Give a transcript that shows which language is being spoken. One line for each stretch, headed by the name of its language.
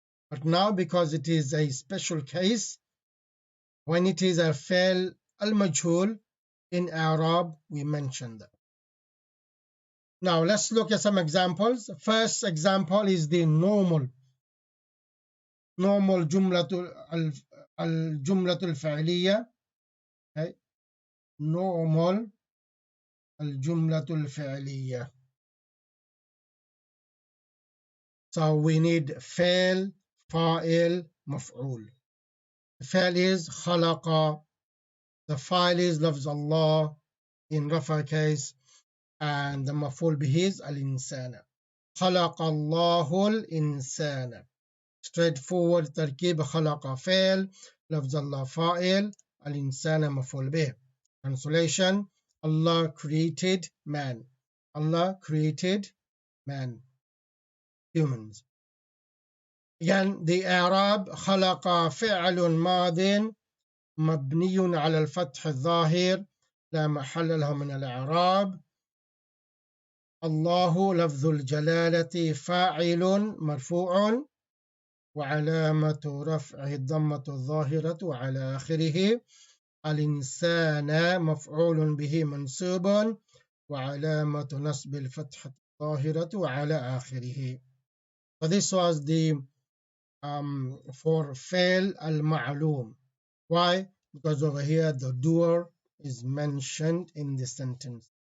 English: But now, because it is a special case, when it is a
Arabic: فعل المجهول
English: in Arab, we mention that. Now let's look at some examples. First example is the normal
Arabic: جملة الجملة الفعلية.
English: Okay.
Arabic: normal الجملة الفعلية.
English: So we need
Arabic: فعل فاعل مفعول.
English: The فعل is خلق. The file is لفظ الله in رفع case, and the
Arabic: مفعول به
English: is الإنسان.
Arabic: خلق الله الإنسان. Straightforward تركيب خلق فعل لفظ الله فاعل الإنسان مفعول به.
English: Translation: Allah created man. Allah created man, humans. Again, the Arab
Arabic: خلق فعل ماض مبني على الفتح الظاهر لا محل له من الإعراب. الله لفظ الجلالة فاعل مرفوع وعلامة رفعه الضمة الظاهرة على آخره. الإنسان مفعول به منصوب وعلامة نصب الفتحة الظاهرة على آخره.
English: So this was the for
Arabic: فعل المعلوم.
English: Why? Because over here the doer is mentioned in the sentence.